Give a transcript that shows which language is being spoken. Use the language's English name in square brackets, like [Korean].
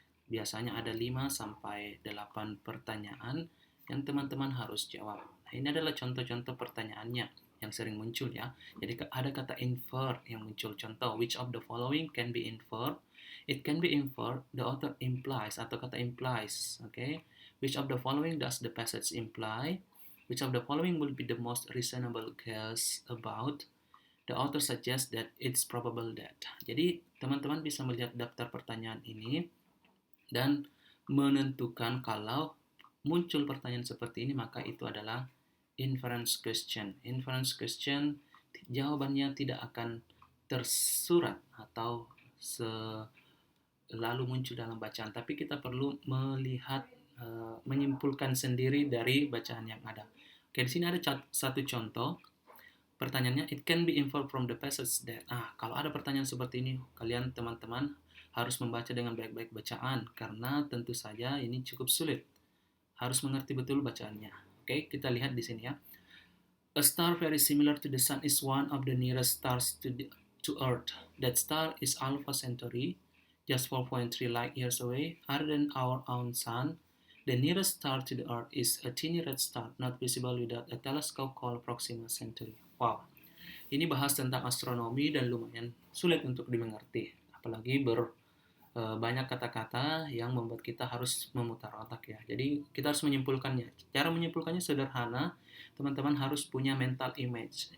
[Indonesian] Biasanya ada 5 sampai 8 pertanyaan yang teman-teman harus jawab. Nah, ini adalah contoh-contoh pertanyaannya yang sering muncul ya. Jadi ada kata infer yang muncul. Contoh, [English] which of the following can be inferred? It can be inferred, the author implies [Indonesian] atau kata [English] implies, okay? Which of the following does the passage imply? Which of the following will be the most reasonable guess about? The author suggests that it's probable that. [Indonesian] Jadi, teman-teman bisa melihat daftar pertanyaan ini dan menentukan kalau muncul pertanyaan seperti ini, maka itu adalah [English] inference question. Inference question, [Indonesian] jawabannya tidak akan tersurat atau selalu muncul dalam bacaan, tapi kita perlu melihat, menyimpulkan sendiri dari bacaan yang ada. Oke, di sini ada satu contoh. Pertanyaannya, [English] it can be inferred from the passage that. [Indonesian] Kalau ada pertanyaan seperti ini, kalian teman-teman harus membaca dengan baik-baik bacaan, karena tentu saja ini cukup sulit. Harus mengerti betul bacaannya. Oke, kita lihat di sini ya. [English] A star very similar to the sun is one of the nearest stars to Earth. That star is Alpha Centauri, just 4.3 light years away, other than our own sun. The nearest star to the Earth is a tiny red star, not visible without a telescope called Proxima Centauri. [Indonesian] Wow, ini bahas tentang astronomi dan lumayan sulit untuk dimengerti, apalagi banyak kata-kata yang membuat kita harus memutar otak ya. Jadi kita harus menyimpulkannya. Cara menyimpulkannya sederhana, teman-teman harus punya mental image.